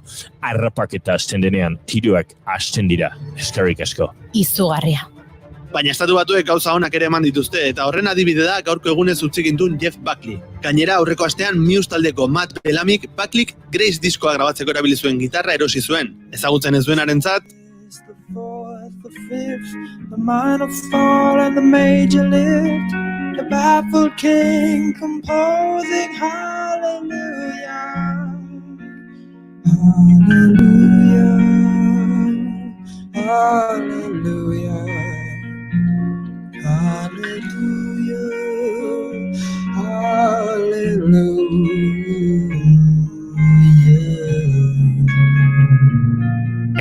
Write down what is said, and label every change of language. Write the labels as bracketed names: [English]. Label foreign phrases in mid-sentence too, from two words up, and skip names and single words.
[Basque] Harrapaketa hasten denean tiroak hasten dira. Eskerrik asko. Izugarria. Baina Estatu Batuek gauza onak ere eman dituzte, eta horren adibide da gaurko egunez utzikintun Jeff Buckley. Gainera aurreko astean Muse taldeko Matt Bellamik Buckleyk Grace diskoa grabatzeko erabili zuen gitarra erosi zuen. Ezagutzen ez duenarentzat, [English] The minor fall and the major lift, the baffled king composing hallelujah, hallelujah, hallelujah, hallelujah, hallelujah.